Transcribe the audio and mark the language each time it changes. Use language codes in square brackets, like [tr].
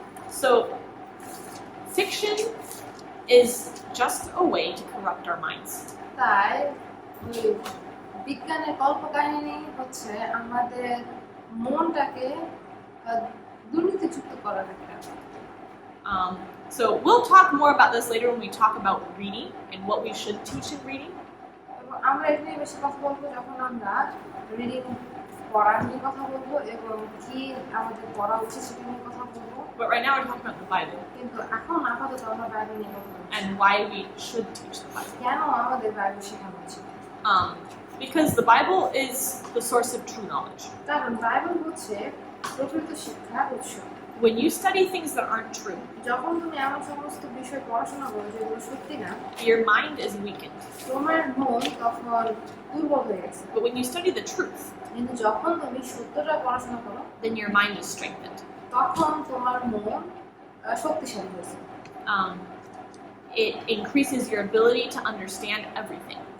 [en] So, fiction is just a way to corrupt our minds. [bn] তাই ওই বিজ্ঞানের কল্পকাহিনী হচ্ছে আমাদের মনটাকে দুর্নীতিযুক্ত করার একটা। [en] So we'll talk more about this later when we talk about reading and what we should teach in reading. [bn] এবং আমরা এটা নিয়ে বেশি কথা বলবো যখন আমরা রিডিং পড়ার নিয়ে কথা বলবো এবং কি আমাদের পড়া উচিত সেটা নিয়ে কথা বলবো। [en] But right now we're talking about the Bible [bn] কিন্তু এখন আপাতত আমরা বাইবেল নিয়ে কথা বলবো [en] and why we should teach the Bible. [bn] কেন আমাদের বাইবেল শেখানো উচিত। [en] Because the Bible is the source of true knowledge. [bn] কারণ বাইবেল হচ্ছে প্রকৃত শিক্ষার উৎস। [en] When you study things that aren't true, [bn] যখন তুমি এমন সমস্ত বিষয় পড়াশোনা করো যেগুলো সত্যি না, [en] your mind is weakened. [bn] তোমার মন তখন দুর্বল হয়ে গেছে। [en] But when you study the truth, [bn] কিন্তু যখন তুমি সত্যটা পড়াশোনা করো, [en] then your mind is strengthened. [bn] তখন তোমার মন শক্তিশালী হয়েছে। [en] It increases your ability to understand everything.